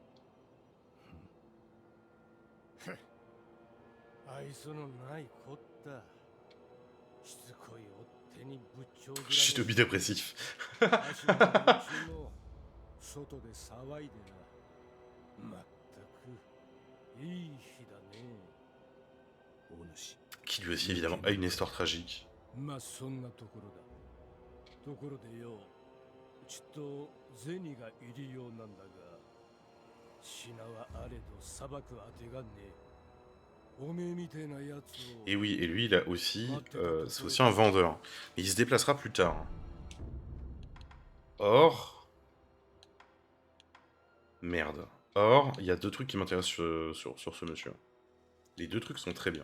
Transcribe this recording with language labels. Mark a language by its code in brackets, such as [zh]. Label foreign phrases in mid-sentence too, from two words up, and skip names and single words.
[fr] Shinobi dépressif. Qui lui aussi évidemment a une histoire tragique. [ja] ところでよ、ちょっと銭がいるようなんだが。 [fr] Et oui, et lui, il a aussi... c'est aussi un vendeur. Mais il se déplacera plus tard. Or... Merde. Or, il y a 2 trucs qui m'intéressent sur ce monsieur. Les 2 trucs sont très bien.